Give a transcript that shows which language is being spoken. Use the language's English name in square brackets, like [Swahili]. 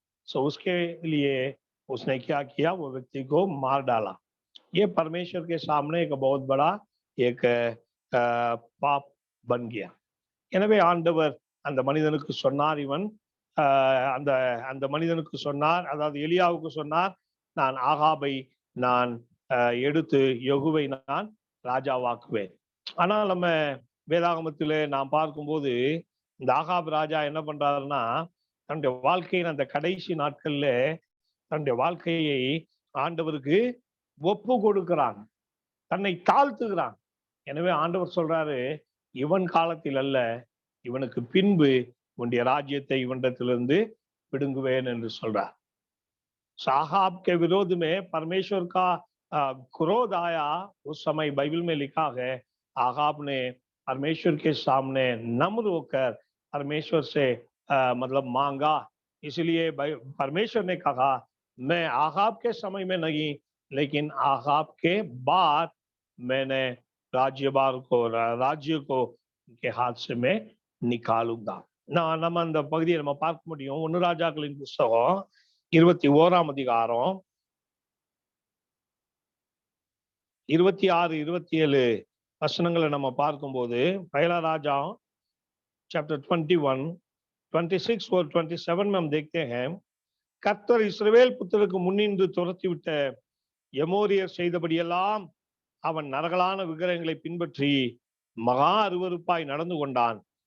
[Hindi] सो उसके लिए उसने क्या किया? वो व्यक्ति को मार डाला। ये परमेश्वर के सामने एक बहुत बड़ा एक पाप बन गया। [Tamil] எனவே ஆண்டவர் அந்த மனிதனுக்கு சொன்னார், இவன் அந்த அந்த மனிதனுக்கு சொன்னார், அதாவது எலியாவுக்கு சொன்னார், நான் ஆகாபை நான் எடுத்து யெகூவை நான் ராஜாவாக்குவேன்। ஆனால் நம்ம வேதாகமத்திலே நாம் பார்க்கும்போது இந்த ஆகாப் ராஜா என்ன பண்றாருன்னா, தன்னுடைய வாழ்க்கையின் அந்த கடைசி நாட்கள்ல தன்னுடைய வாழ்க்கையை ஆண்டவருக்கு ஒப்பு கொடுக்கிறாங்க, தன்னை தாழ்த்துகிறான். எனவே ஆண்டவர் சொல்றாரு, இவன் காலத்தில் அல்ல, இவனுக்கு பின்பு உன்னுடைய ராஜ்யத்தை இவனிடத்திலிருந்து பிடுங்குவேன் என்று சொல்றார். [Hindi] साहब के विरोध में परमेश्वर का क्रोध आया। उस समय बाइबल में लिखा है, आहाब ने परमेश्वर के सामने नम्र होकर परमेश्वर से मतलब मांगा। इसलिए परमेश्वर ने कहा, मैं आहाब के समय में नहीं, लेकिन आहाब के बाद मैंने राज्य को उनके हाथ से मैं निकालूंगा। [Tamil] நம்ம அந்த பகுதியை நம்ம பார்க்க முடியும். 1 ராஜாக்களின் புஸ்தகம் 21ஆம் அதிகாரம் 26, 27 வசனங்களை நம்ம பார்க்கும்போது, [Hindi] पहला राजा चैप्टर 21, 26 और 27 में हम देखते हैं, [Tamil] கர்த்தர் இஸ்ரவேல் புத்திரருக்கு முன்னின்று துரத்திவிட்ட எமோரியர் செய்தபடியெல்லாம் அவன் நரகலான விக்கிரகங்களை பின்பற்றி மகா அருவருப்பாய் நடந்து கொண்டான்.